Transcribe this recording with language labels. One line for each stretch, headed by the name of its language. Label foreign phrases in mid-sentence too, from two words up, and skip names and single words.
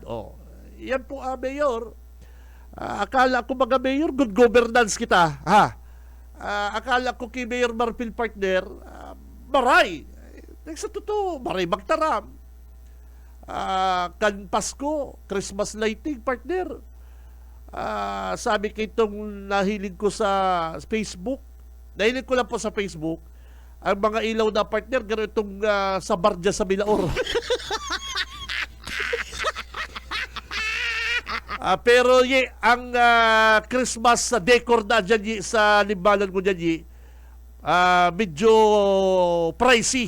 Filipino: Oh, yan po Mayor. Akala ko mga Mayor,
English: good governance
Filipino: kita. Ha? Akala ko kay Mayor Marfil partner, maray.
Bikol: Sa totoo, maray magtaram.
Filipino: Kan Pasko,
English: Christmas lighting partner.
Filipino: Sabi ko itong nahilig ko sa Facebook. Nahilig ko lang po sa Facebook. Ang mga ilaw na partner, gano'n itong sa bar dyan sa Milaor. Pero ang
English: Christmas decor
Filipino: na dyan sa limbanan ko dyan, medyo pricey.